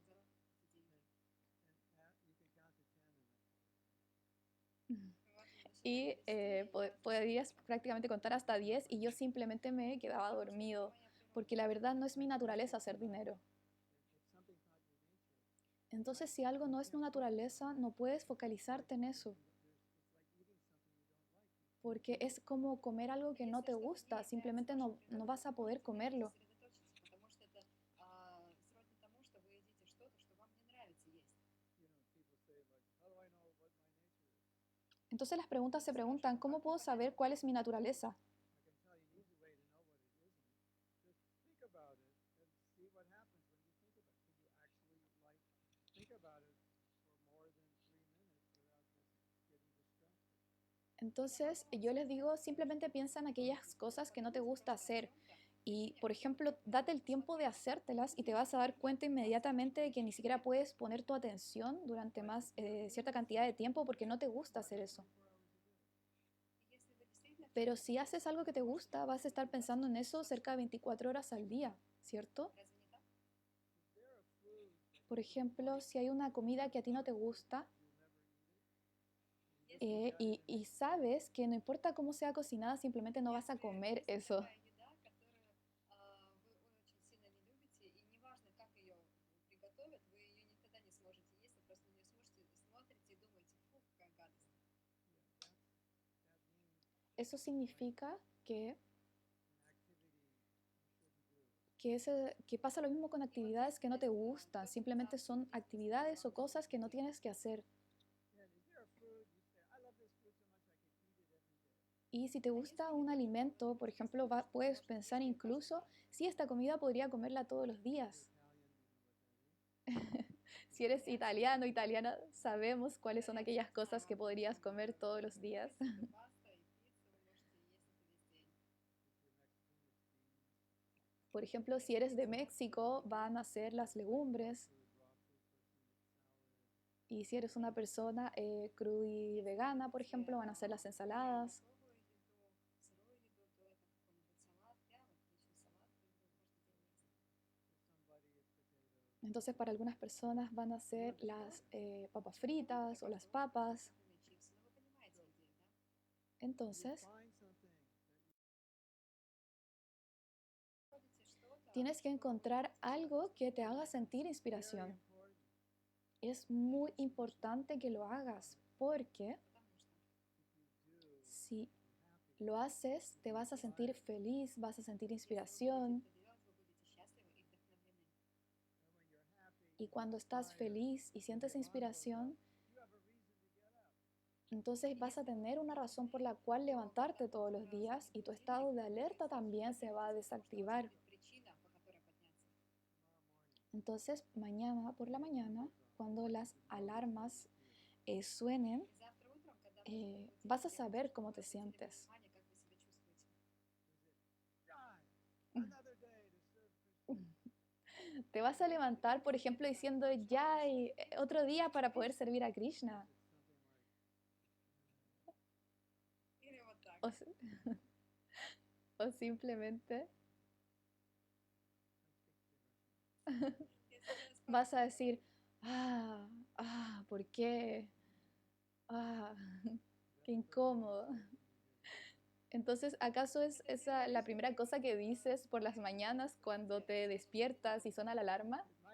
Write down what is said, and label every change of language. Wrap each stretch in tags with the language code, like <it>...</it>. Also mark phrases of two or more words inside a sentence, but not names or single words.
<es>Y podrías prácticamente contar hasta 10 y yo simplemente me quedaba dormido, porque la verdad no es mi naturaleza hacer dinero. Entonces, si algo no es tu naturaleza, no puedes focalizarte en eso. porque es como comer algo que no</es> <ru>Если</ru> <es>te</es> <ru>что-то</ru> <es>gusta,</es> <ru>не является</ru> <es>simplemente</es> <ru>вашим</ru> <es>no vas a poder</es> <ru>приоритетом, вы на</ru> <es>comerlo.</es> <ru>этом сосредоточиться, потому что это сродни тому, что вы едите что-то, что вам не нравится есть.</ru> <es>Entonces las preguntas se</es> <ru>Люди</ru> <es>preguntan,</es> <ru>спрашивают,</ru> <es>¿cómo</es> <ru>как мне</ru> <es>puedo</es> <ru>понять,</ru> <es>saber cuál es mi naturaleza? Entonces yo les digo, simplemente piensa en aquellas cosas que no te gusta hacer y, por ejemplo, date el tiempo de hacértelas y te vas a dar cuenta inmediatamente de que ni siquiera puedes poner tu atención durante más cierta cantidad de tiempo porque no te gusta hacer eso.</es> <ru>Если вы действительно</ru> <es>Pero</es> <ru>что-то</ru> <es>si</es> <ru>хотите,</ru> <es>haces algo que</es> <ru>вы</ru> <es>te</es> <ru>можете</ru> <es>gusta, vas a estar pensando en eso cerca de 24 horas al día, ¿cierto?</es> <ru>разве не так?</ru> <es>Por ejemplo, si hay una comida que a ti no te gusta</es> <ru>Если</ru> <es>y sabes que no importa cómo sea cocinada, simplemente no vas a comer</es> <ru>если</ru> <es>eso.</es> <ru>такая еда, которую вы очень сильно не любите, и неважно, как ее приготовят, вы ее никогда не сможете есть, вы просто на нее смотрите и думаете, фу, какая гадость.</ru> <es>Eso significa que pasa lo mismo con</es> <ru>И вот</ru> <es>actividades</es> <ru>здесь</ru> <es>que no te</es> <ru>опять</ru> <es>gustan,</es> <ru>тот же</ru> <es>simplemente</es> <ru>самый</ru> <es>son</es> <ru>эффект, если</ru> <es>actividades o</es> <ru>вам</ru> <es>cosas que no</es> <ru>что-то</ru> <es>tienes que hacer. Y si te</es> <ru>А если</ru> <es>gusta un</es> <ru>еда, которую вы</ru> <es>alimento, por</es> <ru>любите,</ru> <es>ejemplo,</es> <ru>настолько, что вы</ru> <es>puedes</es> <ru>можете</ru> <es>pensar</es> <ru>есть ее каждый</ru> <es>incluso,</es> <ru>день,</ru> <es>si esta comida podría comerla todos los días. Si eres</es> <ru>итальянцы,</ru> <es>italiano, italiana, sabemos cuáles son</es> <ru>итальянцы</ru> <es>aquellas</es> <ru>мы знаем</ru> <es>cosas que</es> <ru>об этом,</ru> <es>podrías comer todos los</es> <ru>и</ru> <es>días.</es> <ru>рис, это паста, и пицца, вы можете есть это весь день.</ru> <es>Por ejemplo, si eres de México, van a ser las legumbres. Y si eres una persona crudo y</es> <ru>Если вы</ru> <es>vegana, por</es> <ru>любите</ru> <es>ejemplo, van a ser las ensaladas.</es> <ru>белковую еду, сырую еду, то это какой-нибудь салат, прямо отличный салат, вы его каждый день есть.</ru> <es>Entonces, para algunas personas van a ser las papas</es> <ru>Для кого-то</ru> <es>fritas o las</es> <ru>картошка,</ru> <es>papas.</es> <ru>например, чипсы, но вы понимаете идею, да?</ru> <es>Entonces,</es> <ru>Находите что-то,</ru> <es>tienes que</es> <ru>что вы</ru> <es>encontrar</es> <ru>хотите делать.</ru> <es>algo que te haga sentir inspiración. Es muy importante que lo hagas porque</es> <ru>Потому что</ru> <es>si lo haces, te vas a sentir feliz, vas a sentir</es> <ru>если вы будете</ru> <es>inspiración.</es> <ru>это делать, вы будете счастливы и вдохновлены.</ru> <es>Y cuando estás feliz y sientes inspiración, entonces</es> <ru>И</ru> <es>vas a</es> <ru>если вы</ru> <es>tener una razón por la</es> <ru>вдохновлены,</ru> <es>cual</es> <ru>то</ru> <es>levantarte</es> <ru>когда</ru> <es>todos</es> <ru>утром</ru> <es>los</es> <ru>вы</ru> <es>días y</es> <ru>заводите</ru> <es>tu</es> <ru>будильник,</ru> <es>estado de</es> <ru>вы</ru> <es>alerta también se va a</es> <ru>подниметесь, потому что у вас</ru> <es>desactivar.</es> <ru>будет причина, по которой подняться.</ru> <es>Entonces, mañana por la mañana, cuando las alarmas suenen,</es> <ru>И завтра утром, когда будет</ru> <es>vas a</es> <ru>будильник, я хочу,</ru> <es>saber</es> <ru>чтобы</ru> <es>cómo</es> <ru>вы</ru> <es>te</es> <ru>обратили</ru> <es>sientes.</es> <ru>внимание, как вы себя чувствуете.</ru> <es>Te vas a levantar, por ejemplo, diciendo, ya, y otro día para poder servir a Krishna.</es> <ru>Или вот так.</ru> <es>O, o simplemente</es> <ru>Если вы</ru> <es>vas a</es> <ru>спокойны,</ru> <es>decir, ¿por qué? Qué incómodo. Entonces, ¿acaso es esa la primera cosa que dices por las mañanas cuando te despiertas y suena la alarma?</es>